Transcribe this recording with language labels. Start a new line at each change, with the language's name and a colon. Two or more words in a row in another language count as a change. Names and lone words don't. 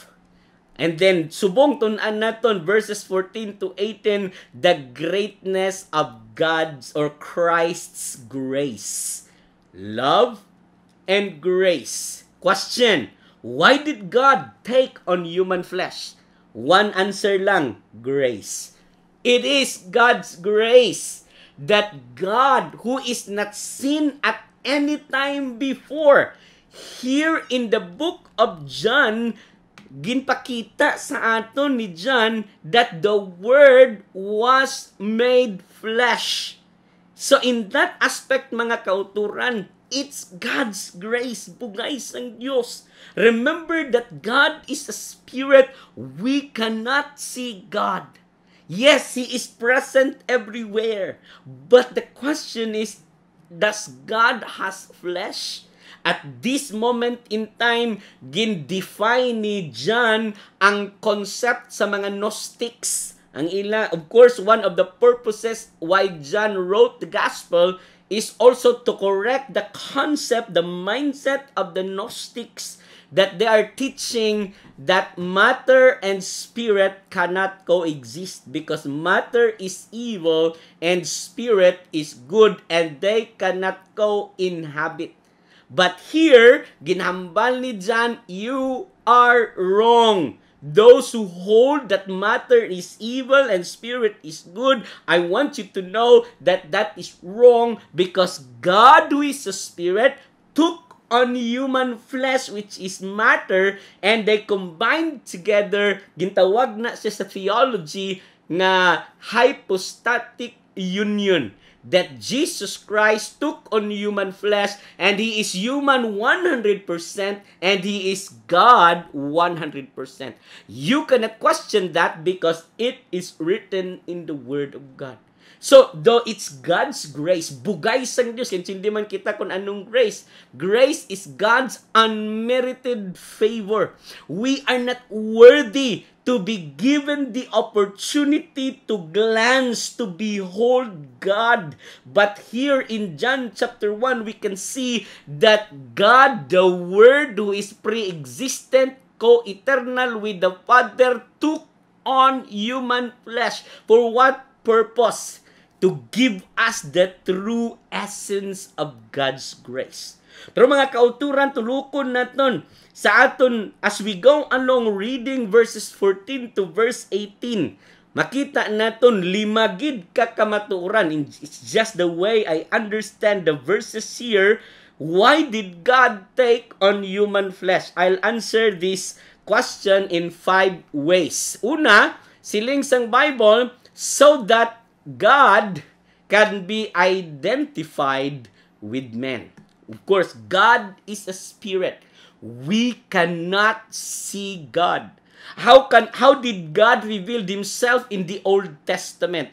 English: And then
Hiligaynon: subong tun-an naton
English: verses 14 to 18, the greatness of God's or Christ's grace. Love and grace. Question, why did God take on human flesh? One answer lang, grace. It is God's grace that God, who is not seen at any time before, here in the book of John,
Hiligaynon: ginpakita sa aton ni
English: John that the Word was made flesh. So in that aspect,
Hiligaynon: mga kauturan,
English: it's God's grace,
Hiligaynon: bugay sang Diyos.
English: Remember that God is a spirit. We cannot see God. Yes, He is present everywhere. But the question is, does God has flesh? At this moment in time,
Hiligaynon: gin-define ni John ang
English: concept
Hiligaynon: sa mga
English: Gnostics.
Hiligaynon: Ang ila,
English: of course, one of the purposes why John wrote the gospel is also to correct the concept, the mindset of the Gnostics, that they are teaching that matter and spirit cannot coexist because matter is evil and spirit is good and they cannot co-inhabit. But here,
Hiligaynon: ginhambal ni
English: John, you are wrong. Those who hold that matter is evil and spirit is good, I want you to know that that is wrong because God, who is a spirit, took on human flesh, which is matter, and they combined together.
Hiligaynon: Gintawag na siya sa theology na
English: hypostatic union. That Jesus Christ took on human flesh and He is human 100% and He is God 100%. You cannot question that because it is written in the Word of God. So, though it's God's grace,
Hiligaynon: bugay sang Diyos, hindi man kita kung anong grace.
English: Grace is God's unmerited favor. We are not worthy to be given the opportunity to glance, to behold God. But here in John chapter 1, we can see that God, the Word who is pre-existent, co-eternal with the Father, took on human flesh. For what purpose? To give us the true essence of God's grace.
Hiligaynon: Pero mga kauturan, tulukon naton sa aton
English: as we go along reading verses 14 to verse 18.
Hiligaynon: Makita naton limagid ka kamatuoran.
English: It's just the way I understand the verses here. Why did God take on human flesh? I'll answer this question in 5 ways.
Hiligaynon: Una, siling sang
English: Bible, so that God can be identified with men. Of course, God is a spirit. We cannot see God. How did God reveal himself in the Old Testament?